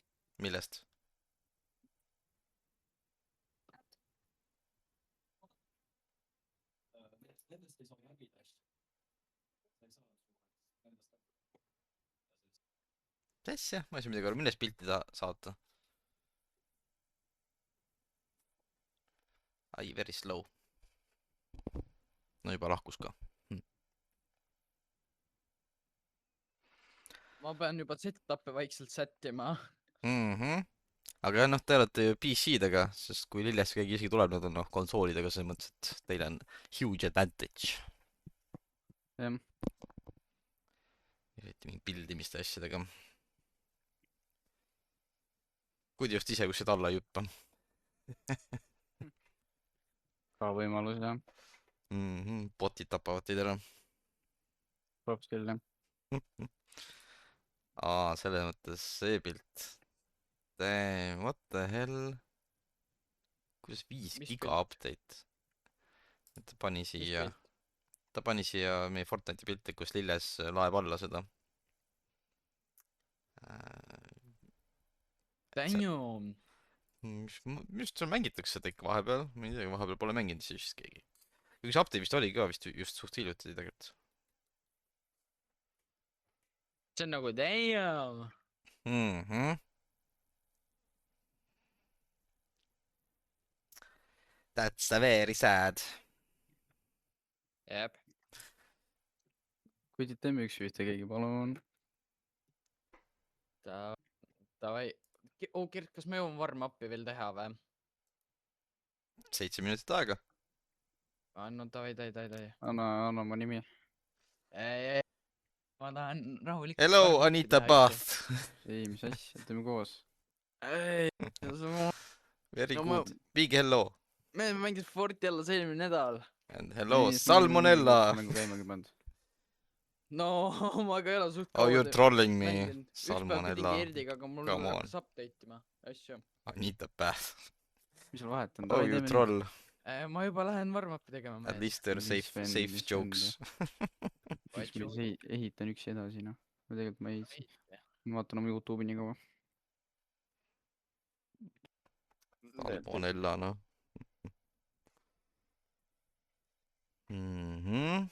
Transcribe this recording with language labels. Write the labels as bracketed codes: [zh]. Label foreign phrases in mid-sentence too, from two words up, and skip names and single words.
[et] millest? Nendest ei saa mängida hästi. mis asja? ma ei saa midagi aru, millest pilti saata? [en] ai, very slow. [et] no juba lahkus ka. ma pean juba setup'e vaikselt sättima. aga jah, noh, te olete ju PC-dega, sest kui Lillest keegi isegi tuleb, nad on noh, konsoolidega, selles mõttes, et teil on [en] huge advantage. [et] jah. eriti mingi pildimiste asjadega. kui te just ise kuskilt alla ei hüppa. ka võimalus jah. Botid tapavad teid ära. props küll jah. selles mõttes see pilt. [en] Damn, what the hell? [et] kuidas 5 Mis giga pilt? update? ta pani siia meie Fortnite'i pilti, kus Lilles laeb alla seda. Damn. just seal mängitakse seda ikka vahepeal, ma ei tea, vahepeal pole mänginud siis vist keegi. üks update vist oli ka vist just suht hiljuti tegelikult. see on nagu damn. [en] That's very sad. [et] Jep. kui teeme üks-ühte keegi, palun. Davai. Gert, kas me jõuame warm-up'i veel teha või? 7 minutit aega. no davai. anna oma nimi. Ma tahan rahulikult. [en] Hello, Anita Bath. [et] ei, mis asja, teeme koos. ei , [en] Very No good. Big hello. [et] me mängisime Forti alles eelmine nädal . [en] And hello, Salmonella. [et] mängu käimagi pannud . No ma ka ei ole suht [en] Oh, you're trolling me. [et] mänginud . üks päev pidingi [en] Salmonella. [et] Erdiga , aga mul [en] Come on. [et] hakkas update ima asju . [en] I need the bath. [et] mis sul vahet on ? [en] Oh, you troll. [et] ma juba lähen warm-up'i tegema . [en] At least they're [et] Mis [en] safe, [et] vend, [en] safe [et] mis [en] jokes. [et] siis ma siis ehitan üksi edasi , noh . või tegelikult ma ei , ma vaatan oma Youtube'i nii kaua . Salmonella, noh. Mhm.